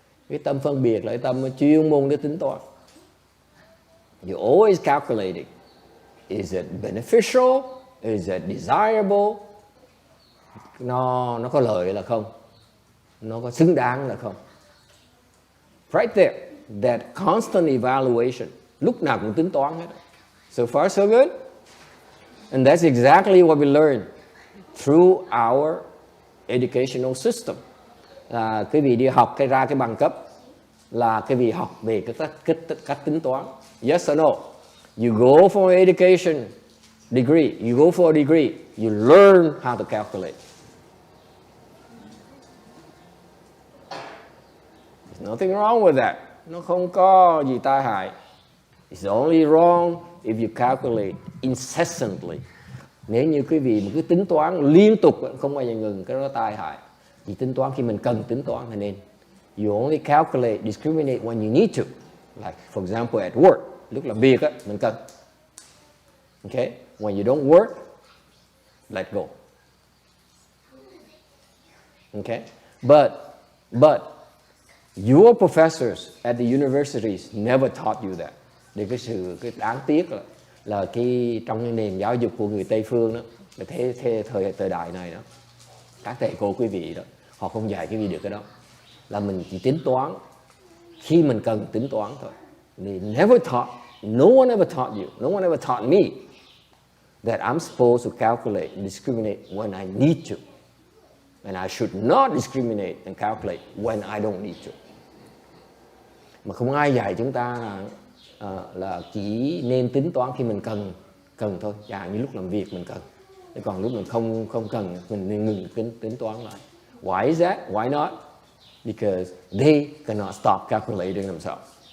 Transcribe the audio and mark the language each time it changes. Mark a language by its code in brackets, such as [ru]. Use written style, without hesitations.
[vi] Cái tâm phân biệt là cái tâm chuyên môn để tính toán. [en] You're always calculating. Is it beneficial? Is it desirable? [vi] Nó có lợi là không? Nó có xứng đáng là không? [en] Right there, that constant evaluation. [vi] Lúc nào cũng tính toán hết. [en] So far so good. And that's exactly what we learn through our educational system. [vi] Cái vị đi học ra cái bằng cấp là cái vị học về cách tính toán. [en] Yes or no? You go for an education degree, you go for a degree, you learn how to calculate. Nothing wrong with that. [vi] Nó không có gì tai hại. [en] It's only wrong if you calculate incessantly. [vi] Nếu như quý vị mà cứ tính toán liên tục không bao giờ ngừng, cái đó tai hại. Chỉ tính toán khi mình cần tính toán là nên. [en] You only calculate, discriminate when you need to. Like for example at work, [vi] lúc làm việc á, mình cần. [en] Okay? When you don't work, let go. Okay? But your professors at the universities never taught you that. [vi] Thì cái đáng tiếc là cái trong cái nền giáo dục của người Tây phương đó, thời đại này đó, các thầy cô quý vị đó, họ không dạy quý vị được cái đó. Là mình chỉ tính toán khi mình cần tính toán thôi. [en] They never taught, no one ever taught you, no one ever taught me that I'm supposed to calculate and discriminate when I need to. And I should not discriminate and calculate when I don't need to. [vi] Mà không ai dạy chúng ta là chỉ nên tính toán khi mình cần thôi. Như lúc làm việc mình cần. Còn lúc mình không cần, mình nên ngừng tính toán lại. [en] Why is that? Why not? Because they cannot stop calculating themselves.